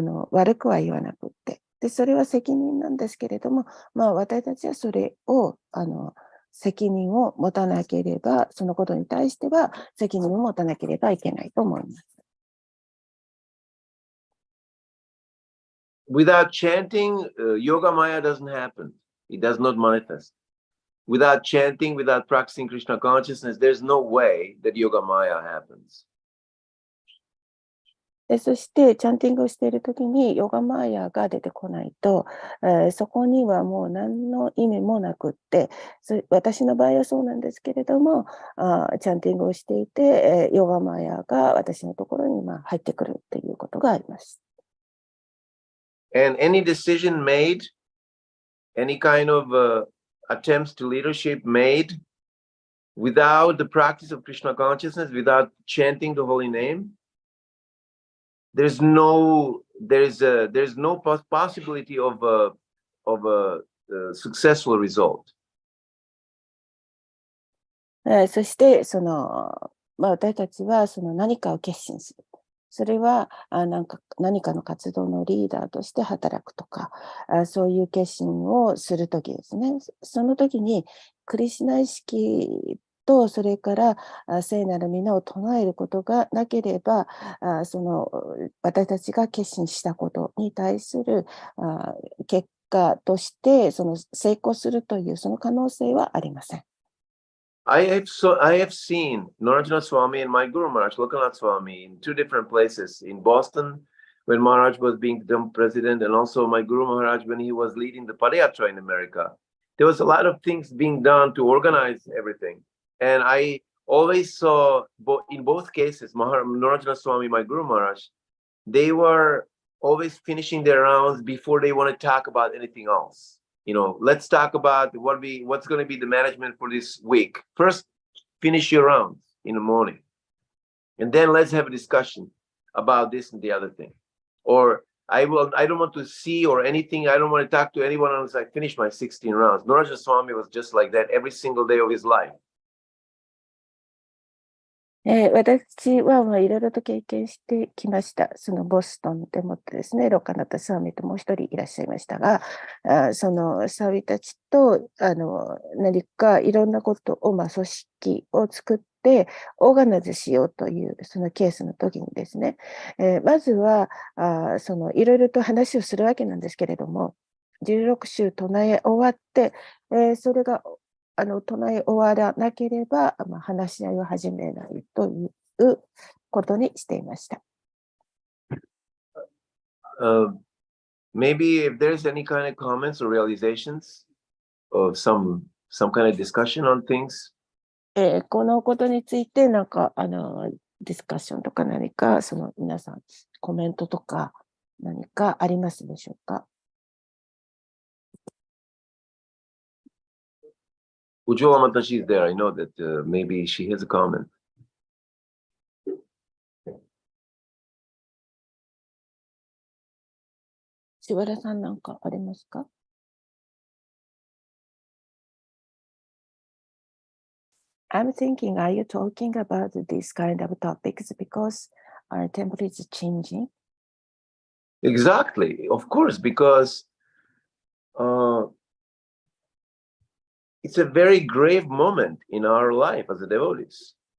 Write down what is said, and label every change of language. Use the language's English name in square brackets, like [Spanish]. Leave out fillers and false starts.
[Japanese] 悪くは言わなくって、でそれは責任なんですけれども、私たちはそれを責任を持たなければ、そのことに対しては責任を持たなければいけないと思います。 [English] Without chanting, Yoga Maya doesn't happen. It does not manifest. Without chanting, without practicing Krishna consciousness, there's no way that Yoga Maya happens. [Japanese] そして、チャンティングをしているときに、ヨガマーヤが出てこないと、そこにはもう何の意味もなくって、私の場合はそうなんですけれども、チャンティングをしていて、ヨガマーヤが私のところに入ってくるということがあります。 [English] And any decision made, any kind of attempts to leadership made without the practice of Krishna consciousness, without chanting the holy name, there's no possibility of a successful result. [Japanese] そして私たちは何かを決心する。それは何かの活動のリーダーとして働くとか、そういう決心をするときですね。その時にクリシュナ意識と、それから聖なる皆を唱えることがなければ、私たちが決心したことに対する結果として成功するというその可能性はありません。 [English] I have seen Narajana Swami and my Guru Maharaj, Lokanath Swami, in two different places. In Boston, when Maharaj was being the president, and also my Guru Maharaj when he was leading the Padayatra in America. There was a lot of things being done to organize everything. And I always saw, in both cases, Narajana Swami, my Guru Maharaj, they were always finishing their rounds before they want to talk about anything else. Let's talk about what's going to be the management for this week. First, finish your rounds in the morning. And then let's have a discussion about this and the other thing. Or I don't want to see or anything. I don't want to talk to anyone unless I finish my 16 rounds. Narajana Swami was just like that every single day of his life. [Japanese] 私はいろいろと経験してきました。そのボストンでもってですね、ロカナタ・サーミットもう一人いらっしゃいましたが、そのサーミたちと何かいろんなことを、組織を作って、オーガナイズしようというそのケースの時にですね、まずはいろいろと話をするわけなんですけれども、16週唱え終わって、それが唱え終わらなければ、話し合いを始めないということにしていました。 [English] Maybe if there's any kind of comments or realizations of some kind of discussion on things. [Japanese] このことについて、なんか、ディスカッションとか何か、皆さん、コメントとか何かありますでしょうか。 [English] Ujjwala Mataji is there. I know that maybe she has a comment. [Japanese] しわらさんなんかありますか？ [English] I'm thinking, are you talking about these kind of topics because our temple is changing? Exactly, of course, because it's a very grave moment in our life as a devotees.